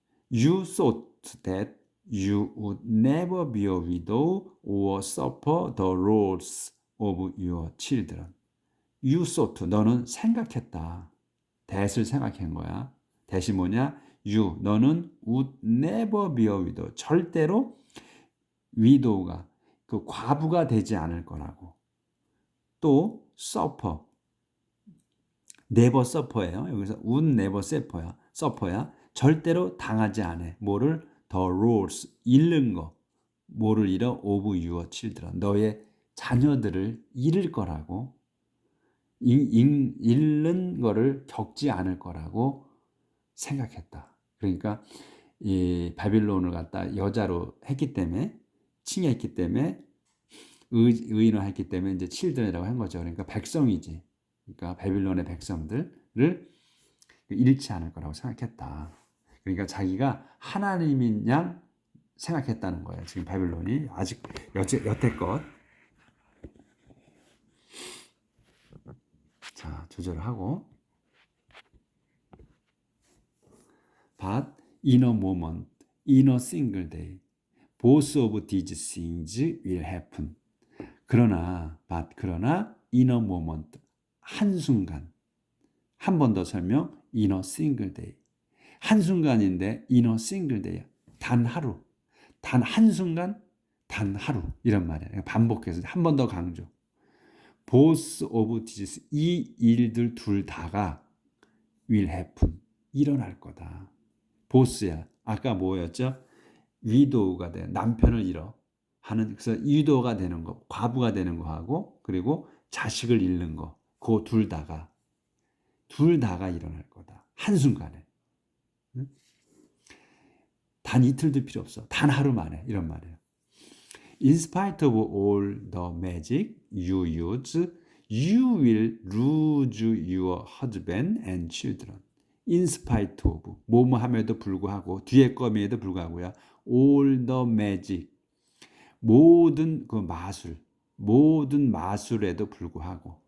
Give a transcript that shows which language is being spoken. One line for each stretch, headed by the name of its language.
English: You thought that you would never be a widow or suffer the loss of your children. You thought,
Korean: 너는 생각했다. that을 생각한 거야. that이 뭐냐?
English: You,
Korean: 너는
English: would never be a widow.
Korean: 절대로 widow가, 그 과부가 되지 않을 거라고. 또
English: suffer, never suffer
Korean: 예요. 여기서
English: would never suffer
Korean: 야. 절대로 당하지 않아. 뭐를?
English: the loss,
Korean: 잃는 거. 뭐를 잃어?
English: of your children.
Korean: 너의 자녀들을 잃을 거라고. 잃는 거를 겪지 않을 거라고 생각했다. 그러니까 이 바빌론을 갖다 여자로 했기 때문에 칭했기 때문에 의인화했기 때문에 이제 children이라고 한 거죠. 그러니까 백성이지. 그러니까 바빌론의 백성들을 잃지 않을 거라고 생각했다. 그러니까 자기가 하나님인 양 생각했다는 거예요. 지금 바빌론이 아직 여태껏. 자, 조절하고.
English: But in a moment, in a single day, both of these things will happen.
Korean: 그러나
English: in a moment,
Korean: 한순간. 한 번 더 설명,
English: in a single day.
Korean: 한순간인데
English: in a single day.
Korean: 단 하루. 단 한순간, 단 하루. 이런 말이에요. 반복해서 한 번 더 강조.
English: both of these,
Korean: 이 일들 둘 다가
English: will happen,
Korean: 일어날 거다. both야. 아까 뭐였죠? widow가 돼. 남편을 잃어. 하는, 그래서 widow가 되는 거, 과부가 되는 거하고, 그리고 자식을 잃는 거. 그 둘 다가 일어날 거다. 한순간에. 응? 단 이틀도 필요 없어. 단 하루 만에. 이런 말이에요.
English: In spite of all the magic you use, you will lose your husband and children. In spite of,
Korean: 뭐뭐함에도 불구하고, 뒤에 거미에도 불구하고요.
English: All the magic,
Korean: 모든 그 마술, 모든 마술에도 불구하고.